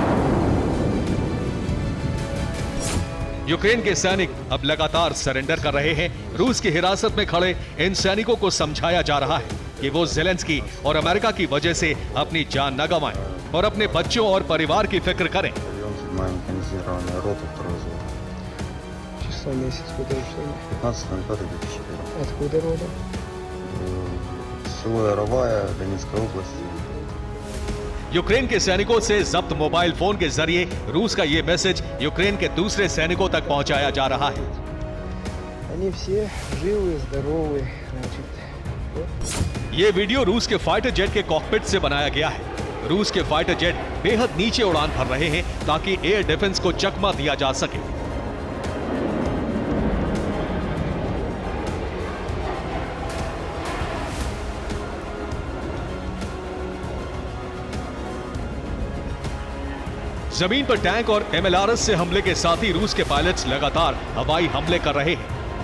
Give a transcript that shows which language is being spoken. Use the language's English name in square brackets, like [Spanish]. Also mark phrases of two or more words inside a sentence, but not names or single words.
[Hindi] यूक्रेन के सैनिक अब लगातार सरेंडर कर रहे हैं। रूस की हिरासत में खड़े इन सैनिकों को समझाया जा रहा है कि वो ज़ेलेंस्की और अमेरिका की वजह से अपनी जान न गंवाएं और अपने बच्चों और परिवार की फिक्र करें। [Russian] Механизированная рота, второй взвод. Число месяц, куда ушли? 15.05.2001. Откуда рода? Село Яровая, Донецкая область. [Hindi] यूक्रेन के सैनिकों से जब्त [English] mobile phone [Hindi] के जरिए रूस का ये मैसेज यूक्रेन के दूसरे सैनिकों तक पहुंचाया जा रहा है। [Russian] Они все живы, здоровы, значит. [Hindi] ये वीडियो रूस के [English] fighter jet [Hindi] के कॉकपिट से बनाया गया है। रूस के [English] fighter jet [Hindi] बेहद नीचे उड़ान भर रहे हैं ताकि [English] air defence [Hindi] को चकमा दिया जा सके। जमीन पर टैंक और MLRS से हमले के साथ ही रूस के पायलट्स लगातार हवाई हमले कर रहे हैं।